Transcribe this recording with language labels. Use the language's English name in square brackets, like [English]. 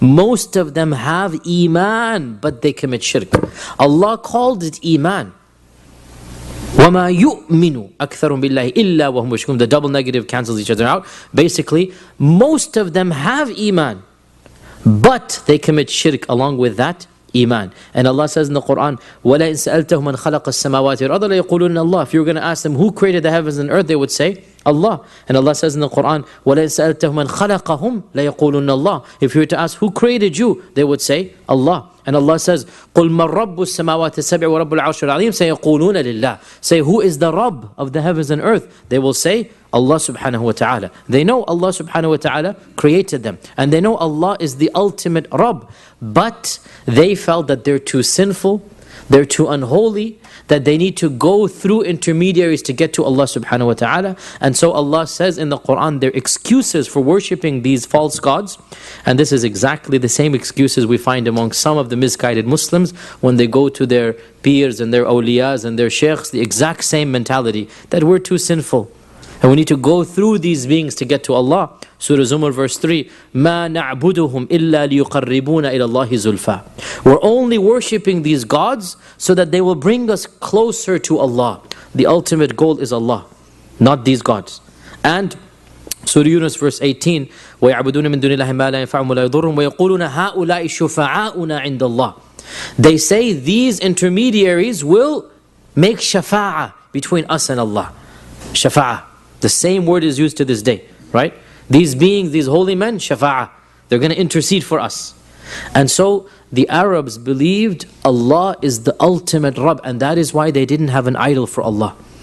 [English] Most of them have Iman, but they commit shirk. Allah called it Iman. [Arabic] وَمَا يُؤْمِنُ أَكْثَرُهُمْ بِاللَّهِ إِلَّا وَهُمْ مُشْرِكُونَ. [English] The double negative cancels each other out. Basically, most of them have Iman, but they commit shirk along with that Iman. And Allah says in the Quran, [Arabic] وَلَئِنْ سَأَلْتَهُمْ مَنْ خَلَقَ السَّمَاوَاتِ وَالْأَرْضَ لَيَقُولُنَّ اللَّهُ. [English] If you were going to ask them who created the heavens and earth, they would say Allah. And Allah says in the Quran, [Arabic] وَلَئِنْ سَأَلْتَهُمْ مَنْ خَلَقَهُمْ لَيَقُولُنَّ اللَّهُ. [English] If you were to ask who created you, they would say Allah. And Allah says, [Arabic] قُلْ مَنْ رَبُّ السَّمَاوَاتِ السَّبْعِ وَرَبُّ الْعَرْشِ الْعَظِيمِ سَيَقُولُونَ لِلَّهِ. [English] Say, who is the Rabb of the heavens and earth? They will say, Allah subhanahu wa ta'ala. They know Allah subhanahu wa ta'ala created them. And they know Allah is the ultimate Rabb. But they felt that they're too sinful, they're too unholy, that they need to go through intermediaries to get to Allah subhanahu wa ta'ala. And so Allah says in the Quran, their excuses for worshipping these false gods, and this is exactly the same excuses we find among some of the misguided Muslims when they go to their peers and their awliyas and their sheikhs, the exact same mentality, that we're too sinful. And we need to go through these beings to get to Allah. Surah Zumar verse 3, [Arabic] مَا نَعْبُدُهُمْ إِلَّا لِيُقَرِّبُونَ إِلَى اللَّهِ زُلْفَى. [English] We're only worshipping these gods so that they will bring us closer to Allah. The ultimate goal is Allah, not these gods. And Surah Yunus verse 18, [Arabic] وَيَعْبُدُونَ مِن دُونِ اللَّهِ مَا لَا يَنْفَعُهُمْ وَلَا يَضُرُّهُمْ وَيَقُولُونَ هَؤُلَاءِ شُفَعَاؤُنَا عِنْدَ اللَّهِ. [English] They say these intermediaries will make shafa'ah between us and Allah. Shafa'ah. The same word is used to this day, right? These beings, these holy men, shafa'ah. They're going to intercede for us. And so the Arabs believed Allah is the ultimate Rabb, and that is why they didn't have an idol for Allah.